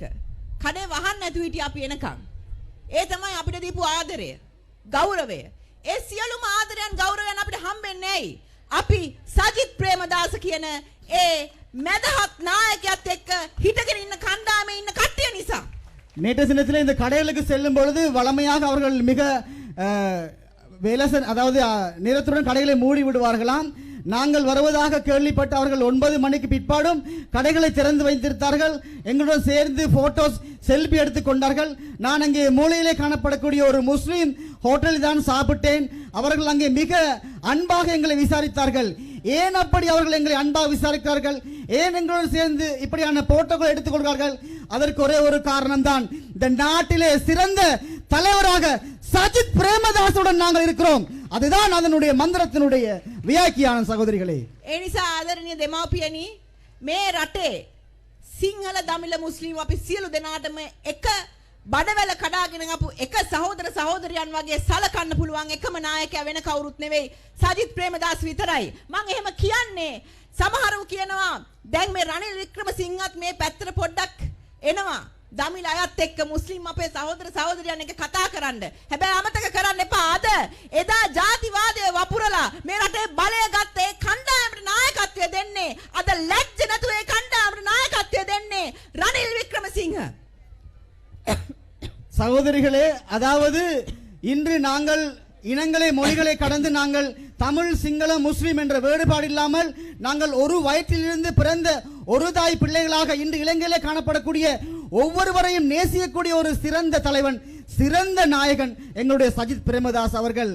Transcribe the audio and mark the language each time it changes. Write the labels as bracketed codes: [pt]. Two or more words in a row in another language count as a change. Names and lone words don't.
[si] කඩේ වහන්න නැතුව හිටිය අපි එනකන්. ඒ තමයි අපිට දීපු ආදරය, ගෞරවය. ඒ සියලුම ආදරයන් ගෞරවයන් අපිට හම්බෙන්නේ ඇයි? අපි සජිත් ප්‍රේමදාස කියන ඒ මදහත් நாயකයාත් එක්ක හිටගෙන ඉන්න කණ්ඩායමේ ඉන්න කට්ටිය නිසා. [ta] நேற்று தினத்தில் இந்த கடைகளுக்கு செல்லும் பொழுது வளமையாக அவர்கள் மிக வேலசன் அதாவது நேரத்துடன் கடைகளை மூடி விடுவார்களாம். நாங்கள் வருவதாக கேள்விப்பட்டு அவர்கள் 9 மணிக்கு பிற்பாடும் கடைகளை திறந்து வைத்திருந்தார்கள். எங்களுடன் சேர்ந்து [en] photos selfie [ta] எடுத்துக் கொண்டார்கள். நான் அங்கே மூலையிலே காணப்படக்கூடிய ஒரு முஸ்லீம் ஹோட்டலில் தான் சாப்பிட்டேன். அவர்கள் அங்கே மிக அன்பாக எங்களை விசாரித்தார்கள். ஏன் அப்படி அவர்கள் எங்களை அன்பாக விசாரித்தார்கள்? ஏன் எங்களுடன் சேர்ந்து இப்படியான போட்டோக்கள் எடுத்துக்கொள்கிறார்கள்? அதற்கு ஒரே ஒரு காரணம் தான், இந்த நாட்டிலே சிறந்த தலைவராக சஜித் பிரேமதாசுடன் நாங்கள் இருக்கிறோம். அதுதான் அதனுடைய மந்திரத்தினுடைய வியாக்கியானம் சகோதரிகளே. [si] ඒ නිසා ආදරණීය දෙමාපියනි, මේ රටේ සිංහල දමිළ මුස්ලිම් අපි සියලු දෙනාටම එක බඩවැල කඩාගෙන ආපු එක සහෝදර සහෝදරියන් වගේ සලකන්න පුළුවන් එකම නායකයා වෙන කවුරුත් නෙවෙයි, සජිත් ප්‍රේමදාස විතරයි. මම එහෙම කියන්නේ සමහරව කියනවා දැන් මේ රනිල් වික්‍රමසිංහත් මේ පැත්තට පොඩ්ඩක් එනවා දමිළ අයත් එක්ක මුස්ලිම් අපේ සහෝදර සහෝදරියන් එක්ක කතා කරන්න. හැබැයි අමතක කරන්න එපා, අද එදා ජාතිවාදය වපුරලා මේ රටේ බලය ගත්ත ඒ කණ්ඩායමට නායකත්වය දෙන්නේ, අද ලැජ්ජ නැතුව ඒ කණ්ඩායමට නායකත්වය දෙන්නේ රනිල් වික්‍රමසිංහ. [ta] சகோதரிகளே, அதாவது இன்று நாங்கள் இனங்களை மொழிகளை கடந்து நாங்கள் தமிழ் சிங்கள முஸ்லிம் என்ற வேறுபாடு இல்லாமல் நாங்கள் ஒரு வயிற்றிலிருந்து பிறந்த ஒரு தாய் பிள்ளைகளாக இன்று இலங்கையிலே காணப்படக்கூடிய ஒவ்வொருவரையும் நேசிக்கக்கூடிய ஒரு சிறந்த தலைவன், சிறந்த நாயகன் எங்களுடைய சஜித் பிரேமதாஸ் அவர்கள்.